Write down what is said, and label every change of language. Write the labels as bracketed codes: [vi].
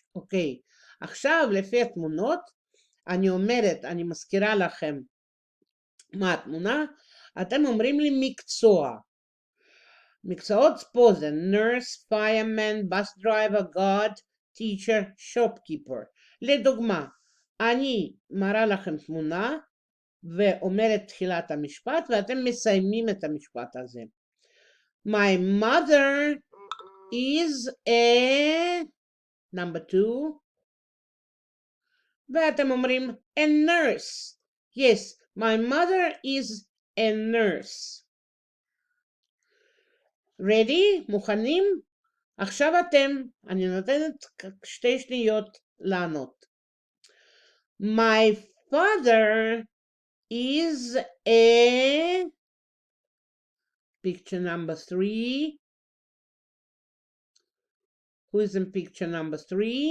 [he] Okay, עכשיו לפי התמונות, אני מזכירה לכם מה התמונה, אתם אומרים לי מקצוע. מקצועות פה זה [en] nurse, fireman, bus driver, guard, teacher, shopkeeper. [he] לדוגמה, אני מראה לכם תמונה ואומרת תחילת המשפט ואתם מסיימים את המשפט הזה. [en] My mother is a number 2 [he] ואתם אומרים [en] a nurse. Yes, my mother is a nurse. Ready? [he] מוכנים? עכשיו אתם, אני נותנת 2 שניות לענות. [en] My father is a picture number 3. Who is in picture number 3?